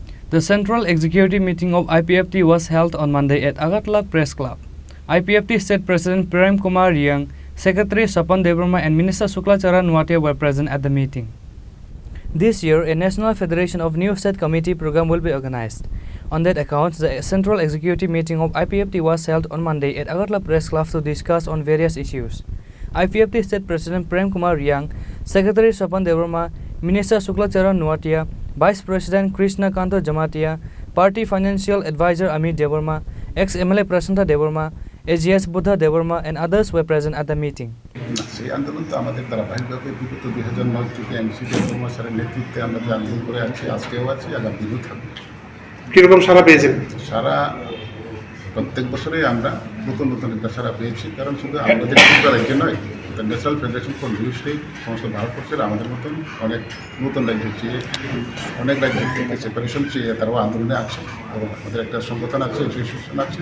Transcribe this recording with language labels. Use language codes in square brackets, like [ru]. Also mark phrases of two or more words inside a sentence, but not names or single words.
[en] The Central Executive Meeting of IPFT was held on Monday at Agartala Press Club. IPFT State President Prem Kumar Riang, Secretary Sapan Devarma and Minister Suklachara Nuatia were present at the meeting. This year, a National Federation of New State Committee program will be organized. On that account, the Central Executive Meeting of IPFT was held on Monday at Agartala Press Club to discuss on various issues. IPFT State President Prem Kumar Riang, Secretary Sapan Devarma, Minister Suklachara Nuatia, Vice President Krishna Kanto Jamatia, Party Financial Advisor Amit Devarma, ex-MLA Prasanta Devarma, AGS Buddha Devarma and others were present at the meeting. [bn] সেই আন্দোলন তো আমাদের ধারাবাহিকভাবে বিগত 2009 থেকে এমসি দেববর্মা স্যারের নেতৃত্বে আমরা যে আন্দোলন করে আছি, আজকেও আছি, আগামী দিনও থাকবে। কীরকম সারা পেয়েছেন? সারা প্রত্যেক বছরেই আমরা নতুন নতুন একটা সারা পেয়েছি, কারণ শুধু আমাদের ত্রিপুরা রাজ্যে নয়, ন্যাশনাল ফেডারেশন ফর নিউ স্টেট সমস্ত ভারতবর্ষের আমাদের মতন অনেক নতুন রাজ্য চেয়ে, অনেক রাজ্য থেকে সেপারেশন চেয়ে তারাও আন্দোলনে আছে এবং আমাদের একটা সংগঠন আছে, অ্যাসোসিয়েশন আছে।